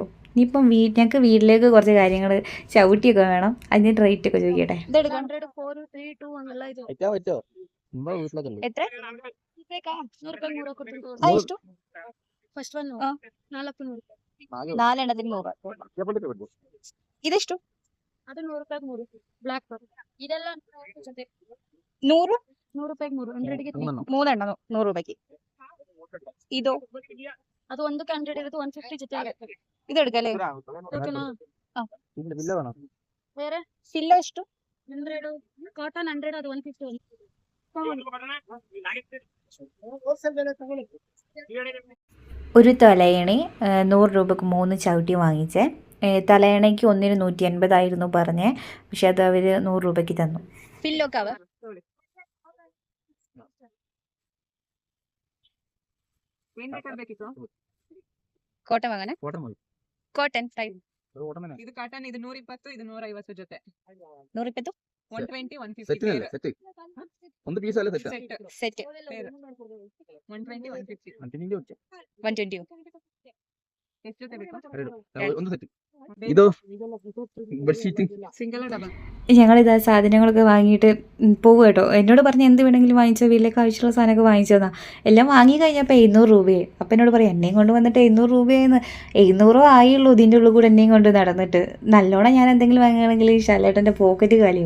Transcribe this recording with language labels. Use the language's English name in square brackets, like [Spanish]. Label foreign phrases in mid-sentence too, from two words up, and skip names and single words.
[Malayalam] ഇനിയിപ്പം ഞങ്ങൾക്ക് വീട്ടിലേക്ക് കുറച്ച് കാര്യങ്ങൾ ചവിട്ടിയൊക്കെ വേണം. അതിന് റേറ്റ് ഒക്കെ ചോദിക്കട്ടെ. നാലെണ്ണത്തിന് 100. [Kannada] ഇതിഷ്ടു ಅದು 100 ರೂಪಾಯಿ 3 ಬ್ಲಾಕ್ ಇದೆಲ್ಲ 100 100 ರೂಪಾಯಿ 3 100ಗೆ [Malayalam] 3 100 രൂപയ്ക്ക്. ഇതോ [Kannada] ಅದು ಒಂದಕ್ಕೆ 100 ಇರುತ್ತೆ 150 ಜೊತೆಗೆ [Malayalam] ഇത് എടുക്കല്ലേ? [Kannada] ಓಕೆನಾ ಬೇರೆ ഫില്ലോ ಎಷ್ಟು? 100 ಕಾಟನ್ 100 ಅದು 150 [Malayalam] ഒരു തലയണി 100 രൂപക്ക് 3 ചവിട്ടി വാങ്ങിച്ചേ. തലയണയ്ക്ക് ഒന്നിന് 150 പറഞ്ഞേ. പക്ഷെ അത് അവർ 100 രൂപയ്ക്ക് തന്നു. [English] pillow cover cotton [Malayalam] വാങ്ങാനെ? [English] cotton type. [Kannada] ಇದು ಕಾಟನ್ ಇದು 120 ಇದು 150 ಜೊತೆ 120 120 150 സെറ്റ് ಒಂದು ಪೀಸ್ ಅಲ್ಲ ಸೆಟ್ [Malayalam] സെറ്റ് [Kannada] 120 150 120. ಎಷ್ಟು ಜೊತೆ ಬೇಕು ಒಂದು ಸೆಟ್. ಇದು ಬೆಡ್ಶೀಟ್ [English] single double. [Malayalam] ഞങ്ങളിതാ സാധനങ്ങളൊക്കെ വാങ്ങിയിട്ട് പോകും കേട്ടോ. എന്നോട് പറഞ്ഞ് എന്ത് വേണമെങ്കിലും വാങ്ങിച്ചോ, വീട്ടിലേക്ക് ആവശ്യമുള്ള സാധനമൊക്കെ വാങ്ങിച്ചോന്നാ. എല്ലാം വാങ്ങി കഴിഞ്ഞപ്പോൾ 700 രൂപയെ. അപ്പം എന്നോട് പറയാം എന്നെയും കൊണ്ട് വന്നിട്ട് 700 രൂപയെന്ന്. 700 ആയുള്ളൂ ഇതിൻ്റെ ഉള്ളിൽ കൂടെ എന്നെയും കൊണ്ട് നടന്നിട്ട്. നല്ലോണം ഞാൻ എന്തെങ്കിലും വാങ്ങുകയാണെങ്കിൽ ശാലേട്ടൻ്റെ പോക്കറ്റ് കാലിയാവും.